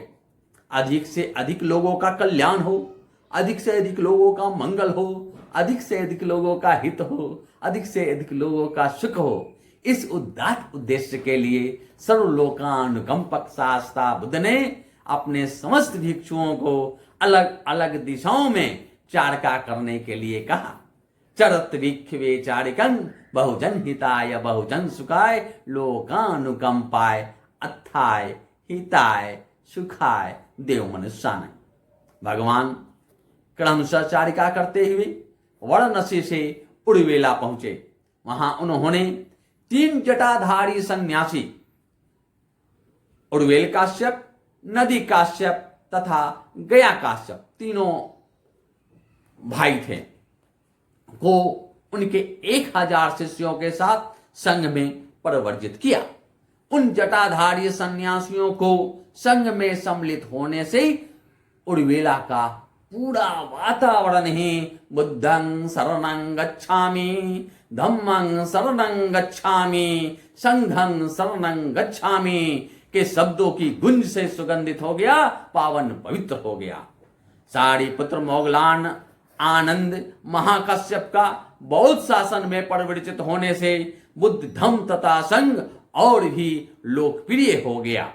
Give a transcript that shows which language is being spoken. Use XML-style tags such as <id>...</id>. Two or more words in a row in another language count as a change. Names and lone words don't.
<hi>अधिक से अधिक लोगों का कल्याण हो, अधिक से अधिक लोगों का मंगल हो, अधिक से अधिक लोगों का हित हो, अधिक से अधिक लोगों का सुख हो। इस उदात्त उद्देश्य के लिए सर्वलोकानुकंपक शास्ता बुद्ध ने अपने समस्त भिक्षुओं को अलग अलग दिशाओं में चारका करने के लिए कहा।</hi> <pi>चरत भिक्षवे चारिकं बहुजन हिताय बहुजन सुखाय लोकानुकंपाय अत्थाय हिताय सुखाय देव मनुष्यान।</pi> <hi>भगवान क्रमशः चारिका करते हुए वाराणसी से उड़वेला पहुंचे। वहां उन्होंने 3 जटाधारी सन्यासी उड़वेल काश्यप, नदी काश्यप तथा गया काश्यप तीनों भाई थे को उनके 1000 शिष्यों के साथ संघ में परिवर्जित किया। उन जटाधारी सन्यासियों को संघ में सम्मिलित होने से उड़वेला का पूरा वातावरण ही</hi> <pi>बुद्धं शरणं गच्छामि, धम्मं शरणं गच्छामि, संघं शरणं गच्छामि</pi> <hi>के शब्दों की गुंज से सुगंधित हो गया, पावन पवित्र हो गया। सारिपुत्र मोगलान आनंद महाकश्यप का बौद्ध शासन में परिवर्तित होने से बुद्ध धम्म तथा संघ और भी लोकप्रिय हो गया।</hi>